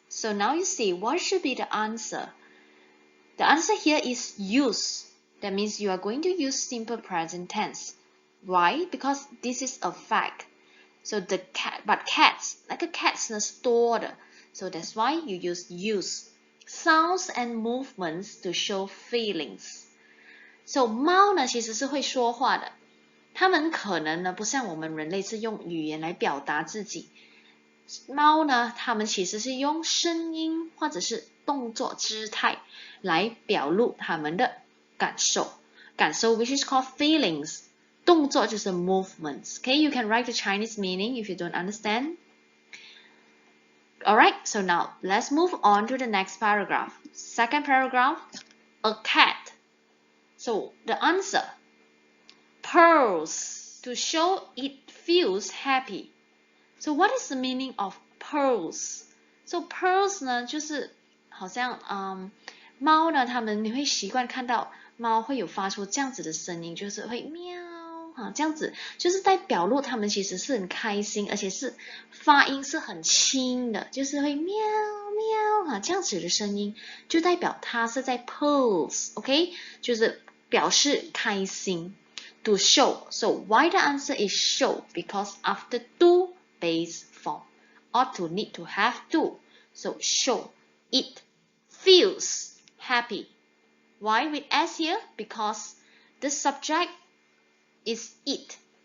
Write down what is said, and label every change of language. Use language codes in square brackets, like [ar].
[en] So now you see what should be the answer. The answer here is use. That means you are going to use simple present tense. Why? Because this is a fact. So the cat, but cats, like a cat's [zh] 呢是多的, [en] so that's why you use sounds and movements to show feelings. [zh] So 猫呢其实是会说话的，它们可能呢不像我们人类是用语言来表达自己，猫呢它们其实是用声音或者是动作姿态来表露它们的感受 [en] which is called feelings. [zh] 动作就是 movements. [en] Okay, you can write the Chinese meaning if you don't understand. Alright, so now let's move on to the next paragraph. Second paragraph, a cat. So the answer, purrs to show it feels happy. So what is the meaning of purrs. [zh] So purrs 呢，就是好像猫呢，你会习惯看到猫会有发出这样子的声音，就是会喵这样子，就是在表露它们其实是很开心，而且是发音是很轻的，就是会喵喵这样子的声音，就代表它是在 purrs，OK， 就是表示开心。 [en] To show. So why the answer is show? Because after do base form, ought to need to have do. So show. It feels happy. Why with S here? Because the subject is it.